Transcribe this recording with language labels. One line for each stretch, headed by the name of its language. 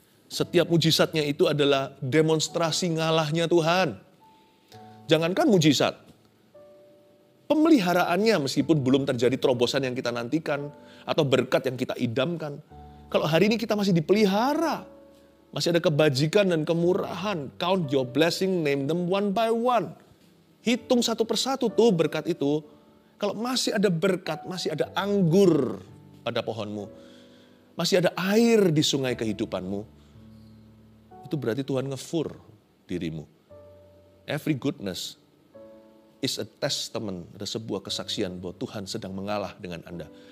Indonesian: Setiap mujizatnya itu adalah demonstrasi ngalahnya Tuhan. Jangankan mujizat, pemeliharaannya meskipun belum terjadi terobosan yang kita nantikan atau berkat yang kita idamkan. Kalau hari ini kita masih dipelihara, masih ada kebajikan dan kemurahan.
English: Count your blessing, name them one by one.
Indonesian: Hitung satu persatu tuh berkat itu. Kalau masih ada berkat, masih ada anggur pada pohonmu, masih ada air di sungai kehidupanmu, itu berarti Tuhan ngefur dirimu.
English: Every goodness is a testament,
Indonesian: ada sebuah kesaksian bahwa Tuhan sedang mengalah dengan Anda.